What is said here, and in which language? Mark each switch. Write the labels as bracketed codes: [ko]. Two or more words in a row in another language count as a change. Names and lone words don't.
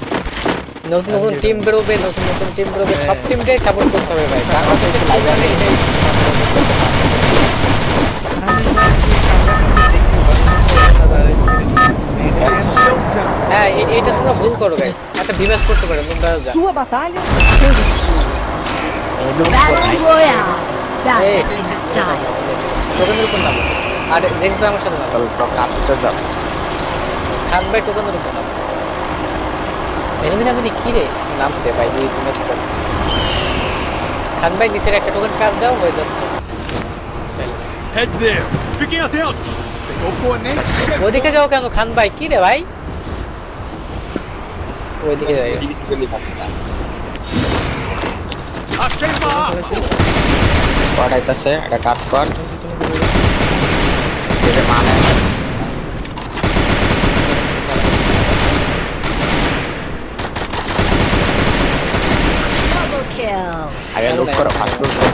[bn] নতুন নতুন টিম বেরোবে, নতুন নতুন টিম বেরোবে, সব টিমটাই সাপোর্ট করতে হবে ভাই। বাংলাদেশের লাইভ মানে এটাই হ্যাঁ, এইটা তোমরা ভুল করো গাইস। একটা বিভাস করতে পারো তোমরা যা [pt] Sua batalha, seu destino. [en] Battle Royale. [bn] এই [en] Battle style. [bn] টোকেনের উপর নামো, আর জেক্স ভাই আমার সাথে নামো। কাছে যাও। খান ভাই টোকেনের উপর নামো। এলিমিনামিনি কি রে নামছে ভাই, 2-3 ম্যাচ করে। খান ভাই নিচের একটা টোকেন কাজ দাও, হয়ে যাচ্ছে। [en] Head there. [pt] Fiquem atentos. Tem oponente. [bn] ওইদিকে যাও কেন খান ভাই, কি রে ভাই? ওইদিকে যাই। [pt] Achei uma arma. [bn] স্কোয়াড আইতাছে, এটা কার স্কোয়াড? এটা মানে [en] Double kill. [bn] আগে লুট করো, ফাস্ট লুট করো।